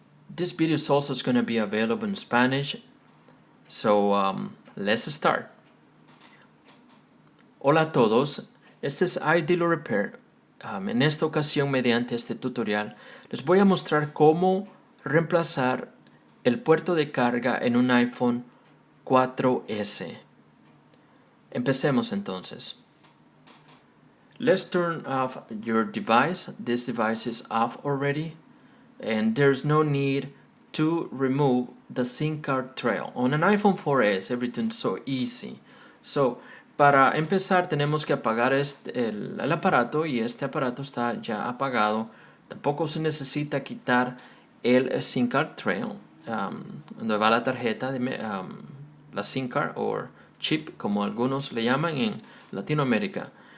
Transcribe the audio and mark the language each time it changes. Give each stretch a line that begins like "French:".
English: This video is also going to be available in Spanish, so let's start.
Spanish: Hola a todos, este es Dealer Repair. En esta ocasión, mediante este tutorial, les voy a mostrar cómo reemplazar el puerto de carga en un iPhone 4S. Empecemos entonces.
English: Let's turn off your device. This device is off already, and there's no need to remove the SIM card trail. On an iPhone 4S, everything's so easy.
Spanish: So, para empezar tenemos que apagar el aparato, y este aparato está ya apagado. Tampoco se necesita quitar el
English: SIM card trail,
Spanish: donde va la tarjeta de la SIM card o chip, como algunos le llaman en Latinoamérica.